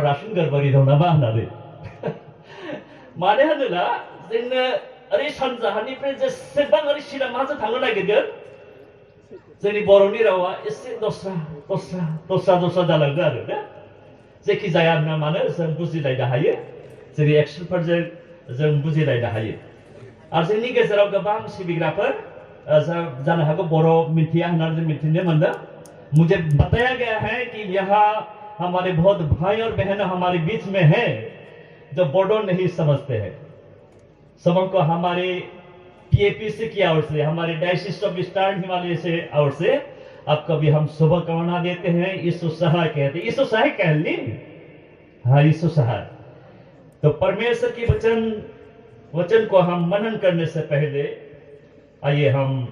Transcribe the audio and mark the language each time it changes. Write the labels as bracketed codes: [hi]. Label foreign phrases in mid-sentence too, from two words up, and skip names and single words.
[brx] रासिन गोरबारि दं नामा होननानै मानो होनोब्ला जोंनो ओरै सानजाहानिफ्राय जेसेबां ओरै सिरामाजों थांनो नागिरदों जोंनि बर'नि रावा एसे दस्रा जालांदों आरो ना जेखि जाया ना मानो जों बुजिलायनो हायो जोंनि एक्सनफोरजों जों बुजिलायनो हायो आरो जोंनि गेजेराव गोबां सिबिग्राफोर जानो हागौ बर' मिन्थिया होननानै जों मिन्थिनो मोनदों [hi] मुझे बताया गया है कि यहाँ हमारे बहुत भाई और बहन हमारे बीच में है जो बोडो नहीं समझते हैं सबको हमारे पीएपीसी की ओर से हमारे डायसिस ऑफ ईस्टर्न हिमालय से ओर से आपको भी हम शुभकामना देते हैं यीशु सहाय कहते हैं यीशु सहाय कह ली हाँ यीशु सहाय तो परमेश्वर की वचन को हम मनन करने से पहले आइए हम